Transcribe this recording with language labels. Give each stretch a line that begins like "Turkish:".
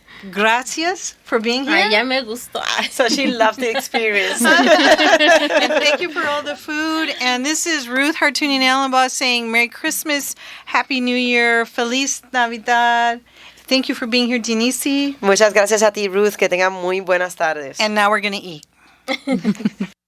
English: Gracias for being here.
Spanish: Ay, ya me gustó. Ay.
English: So she loved the experience. And thank you for all the food. And this is Ruth Hartunian Allenbaugh saying Merry Christmas, Happy New Year,
Spanish: Feliz Navidad.
English: Thank you for being here, Denise.
Spanish: Muchas gracias a ti, Ruth. Que tengan muy buenas tardes.
English: And now we're going to eat.